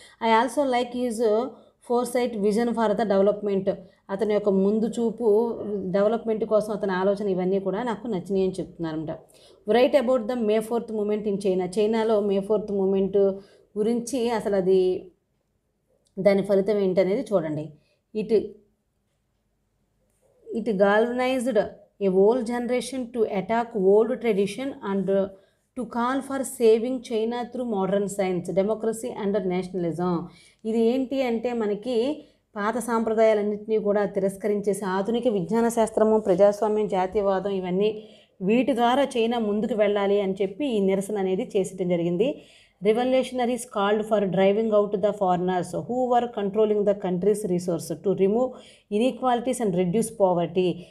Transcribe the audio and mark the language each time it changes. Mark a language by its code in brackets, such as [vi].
[en] I also like his foresight vision for the development, [te] అతని యొక్క ముందు చూపు డెవలప్మెంట్ కోసం అతని ఆలోచన, ఇవన్నీ కూడా నాకు నచ్చినాయి అని చెప్తున్నారన్నమాట. [en] right about the May 4th movement in China, [te] చైనాలో మే 4th మూమెంట్ గురించి అసలు అది దాని ఫలితం ఏంటనేది చూడండి. [en] It galvanized a whole generation to attack old tradition and to call for saving China through modern science, democracy and nationalism. [te] ఇది ఏంటి అంటే మనకి పాత సాంప్రదాయాలన్నింటినీ కూడా తిరస్కరించేసి ఆధునిక విజ్ఞాన శాస్త్రము, ప్రజాస్వామ్యం, జాతీయవాదం, ఇవన్నీ వీటి ద్వారా చైనా ముందుకు వెళ్ళాలి అని చెప్పి ఈ నిరసన అనేది చేసడం జరిగింది. [en] Revolutionaries called for driving out the foreigners who were controlling the country's resource to remove inequalities and reduce poverty.